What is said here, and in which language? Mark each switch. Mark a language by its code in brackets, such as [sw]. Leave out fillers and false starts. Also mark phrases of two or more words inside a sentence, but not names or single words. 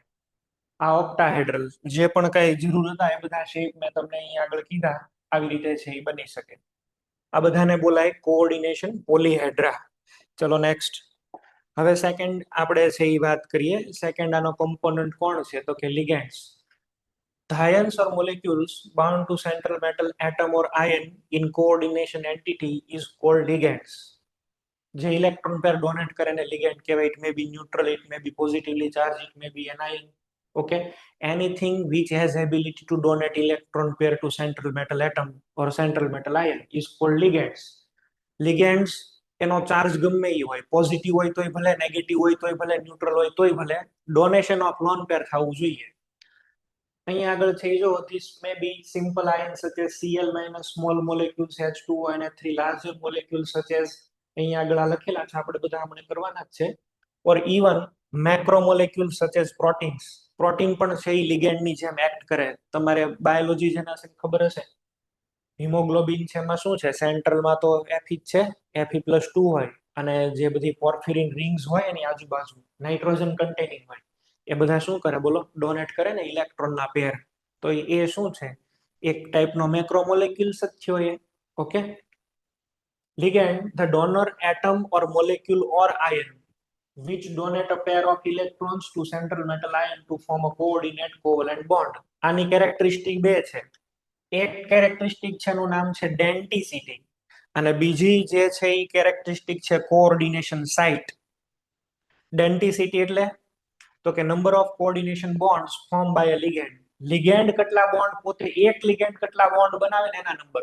[gu] આ ઓક્ટાહેડ્રલ. જે પણ કઈ જરૂર હતા એ બધા શેપ મેં તમને અહીંયા આગળ કીધા. આવી રીતે છે એ બની શકે. આ બધાને બોલાય [en] coordination polyhedra. [gu] ચલો નેક્સ્ટ. હવે સેકન્ડ આપણે છે એ વાત કરીએ. સેકન્ડ આનો કમ્પોનન્ટ કોણ છે? તો કે લિગેન્ડ્સ. [en] The ions or molecules bound to central metal atom or ion in coordination entity is called ligands. [gu] જે [en] electron pair donate [gu] કરે ને લિગેન્ડ કહેવાય. [en] It may be neutral, it may be positively charged, it may be anion. Okay, anything which has ability to donate electron pair to central metal atom or central metal ion is called ligands. [gu] Ligands એનો ચાર્જ ગમે એ હોય, પોઝિટિવ હોય તોય ભલે, નેગેટિવ હોય તોય ભલે, ન્યુટ્રલ હોય તોય ભલે, [en] donation of lone pair [gu] થવું જોઈએ. અહીંયા આગળ છે જો [en] this may be simple ions such as Cl minus small molecules H2O and 3 larger molecules such as [gu] અહીંયા આગળ આ લખેલા છે, આપણે બધા હમણાં કરવાના જ છે. [en] or even macromolecules such as proteins. [gu] પ્રોટીન પણ છે એ લિગેન્ડ ની જેમ એક્ટ કરે. તમારે બાયોલોજી જેના છે ખબર હશે. હિમોગ્લોબિન છે એમાં શું છે? સેન્ટ્રલમાં તો Fe જ છે, Fe+2 હોય. અને જે બધી [en] porphyrin rings [gu] હોય એની આજુબાજુ [en] nitrogen containing [gu] હોય. એ બધા શું કરે બોલો? ડોનેટ કરે ને ઇલેક્ટ્રોનના પેર. તો એ શું છે? એક ટાઈપનો મેક્રોમોલેક્યુલ્સ જ થયો એ. ઓકે, [en] ligand the donor atom or molecule or ion which donate a pair of electrons to central metal ion to form a coordinate covalent bond. [gu] આની કેરેક્ટરિસ્ટિક બે છે. એક કેરેક્ટરિસ્ટિક છે એનું નામ છે ડેન્ટિસિટી અને બીજી જે છે એ કેરેક્ટરિસ્ટિક છે [en] coordination site. [gu] ડેન્ટિસિટી એટલે તો કે [en] number of coordination bonds form by a ligand. [gu] લિગેન્ડ કેટલા બોન્ડ પોતે એક લિગેન્ડ કેટલા બોન્ડ બનાવે ને એના નંબર.